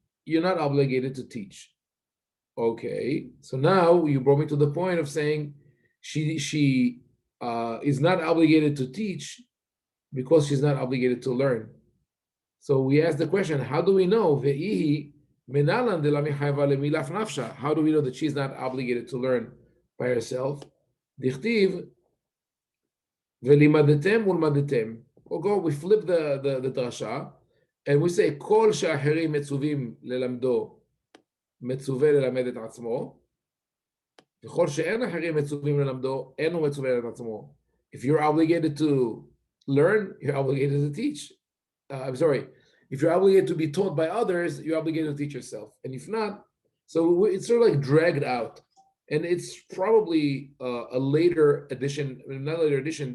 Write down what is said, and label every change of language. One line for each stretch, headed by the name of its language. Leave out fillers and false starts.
English: you're not obligated to teach. Okay, so now you brought me to the point of saying she is not obligated to teach because she's not obligated to learn. So we ask the question, how do we know? How do we know that she's not obligated to learn by herself?
Hebrew: Dichtiv v'limadetem ulmadetem.
English: We flip the drasha, and we say,
Hebrew: כל שאחרים מצווים ללמדו, מצווה ללמד את עצמו, וכל שאין אחרים מצווים ללמדו, אינו מצווה ללמד את עצמו.
English: If you're obligated to learn, you're obligated to teach. I'm sorry. If you're obligated to be taught by others, you're obligated to teach yourself. And if not, so it's sort of like dragged out. And it's probably a later edition, not later edition.